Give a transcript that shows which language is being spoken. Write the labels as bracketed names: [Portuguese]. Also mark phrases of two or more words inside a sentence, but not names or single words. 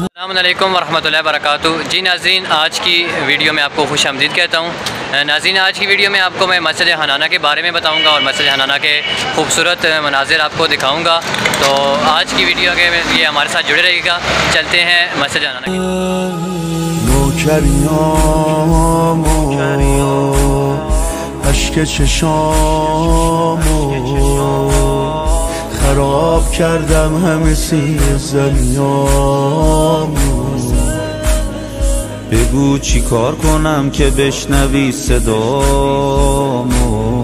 [Arabic] السلام علیکم ورحمۃ اللہ وبرکاتہ. [Urdu] جی ناظرین، آج کی ویڈیو میں آپ کو خوش آمدید کہتا ہوں. ناظرین، آج کی ویڈیو میں آپ کو میں مسجد حنانہ کے بارے میں بتاؤں گا اور مسجد حنانہ کے خوبصورت مناظر آپ کو دکھاؤں گا. تو آج کی ویڈیو کے لیے ہمارے ساتھ جڑے رہیے گا. چلتے ہیں مسجد حنانہ کی. [Persian] خراب کردم همه سیر زمیامو، بگو چی کار کنم که بشنوی صدامو.